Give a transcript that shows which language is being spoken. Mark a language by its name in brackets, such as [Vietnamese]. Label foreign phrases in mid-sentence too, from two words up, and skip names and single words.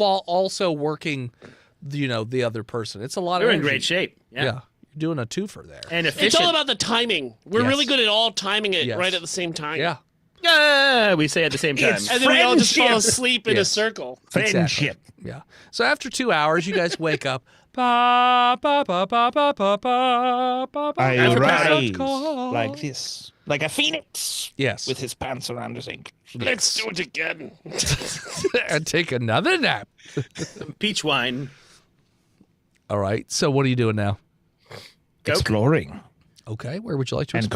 [English] while also working, the other person. It's a lot We're of in energy. great shape. Yeah. Yeah. You're doing a twofer there. And It's efficient. all about the timing. We're Yes. really good at all timing it Yes. right at the same time. Yeah. We say at the same time. It's And then we all just fall Friendship. asleep in a Yes. circle. Friendship. Yeah. So after 2 hours, you guys wake up. Ba, ba, ba, ba, ba, ba, ba, ba, ba, I ba, rise ba. like this, like a phoenix, Yes. with his pants around his ankles. Let's do it again. And take another nap. Peach wine. All right. So what are you doing now? Coke. Exploring Okay. Where would you like to and explore?